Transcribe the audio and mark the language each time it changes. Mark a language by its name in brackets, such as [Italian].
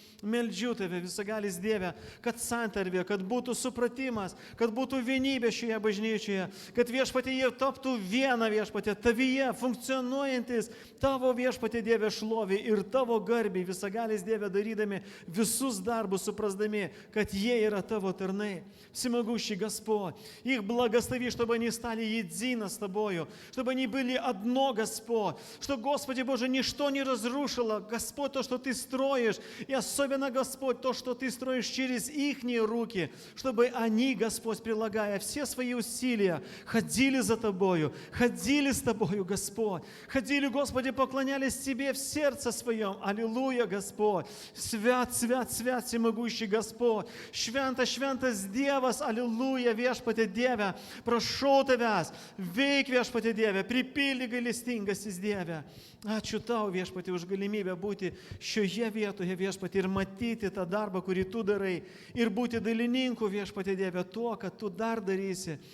[Lithuanian] Meldžiu Tave, visagalis Dieve, kad santarvė, kad būtų supratimas, kad būtų vienybė šioje bažnyčioje, kad viešpatie jie taptų viena viešpatie, Tavyje funkcionuojantis Tavo viešpatie Dieve šlovė ir Tavo garbiai, visagalis Dieve, darydami visus darbus, suprasdami, kad jie yra Tavo tarnai. [Russian] Всемогущий Господь, их благослови, чтобы они стали едино с Тобою, чтобы они были одно, Господь, что, Господи Боже, ничто не разрушило, Господь, то, что Ты строишь, и особенно, Господь, то, что Ты строишь через ихние руки, чтобы они, Господь, прилагая все свои усилия, ходили за Тобою, ходили с Тобою, Господь, ходили, Господи, поклонялись Тебе в сердце своем. Аллилуйя, Господь, свят, всемогущий Господь, [Lithuanian] šventas Dievas, alliluja, viešpatie Dieve, prašau Tavęs, veik viešpatie Dieve, pripildyk gailestingasis Dieve. Ačiū Tau, viešpatie, už galimybę būti šioje vietoje, viešpatie, ir matyti tą darbą, kurį Tu darai, ir būti dalininku, viešpatie Dieve, tuo, kad Tu dar darysi.